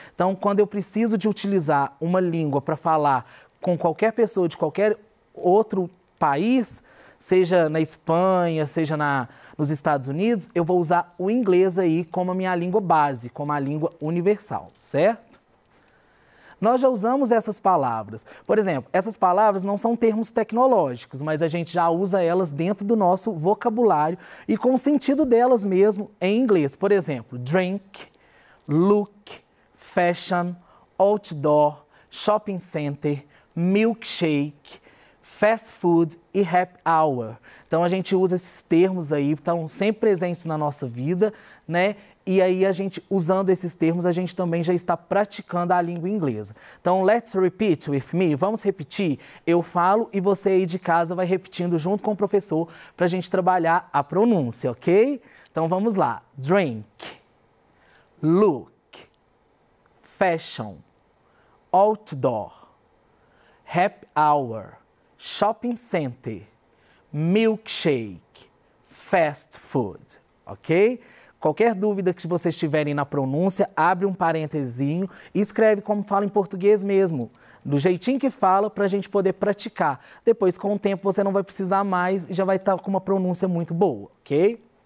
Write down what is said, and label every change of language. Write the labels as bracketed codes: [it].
[pt] Então, quando eu preciso de utilizar uma língua para falar com qualquer pessoa de qualquer outro país, seja na Espanha, seja nos Estados Unidos, eu vou usar o inglês aí como a minha língua base, como a língua universal, certo? Nós já usamos essas palavras. Por exemplo, essas palavras não são termos tecnológicos, mas a gente já usa elas dentro do nosso vocabulário e com o sentido delas mesmo em inglês. Por exemplo, drink, look, fashion, outdoor, shopping center, milkshake, fast food e happy hour. Então a gente usa esses termos aí, estão sempre presentes na nossa vida, né? E aí a gente, usando esses termos, a gente também já está praticando a língua inglesa. [en] Então, let's repeat with me. [pt] Vamos repetir? Eu falo e você aí de casa vai repetindo junto com o professor para a gente trabalhar a pronúncia, ok? Então vamos lá. Drink, look, fashion, outdoor, happy hour, shopping center, milkshake, fast food, ok? Qualquer dúvida que vocês tiverem na pronúncia, abre um parentezinho e escreve como fala em português mesmo, do jeitinho que fala para a gente poder praticar. Depois, com o tempo, você não vai precisar mais e já vai estar com uma pronúncia muito boa, ok?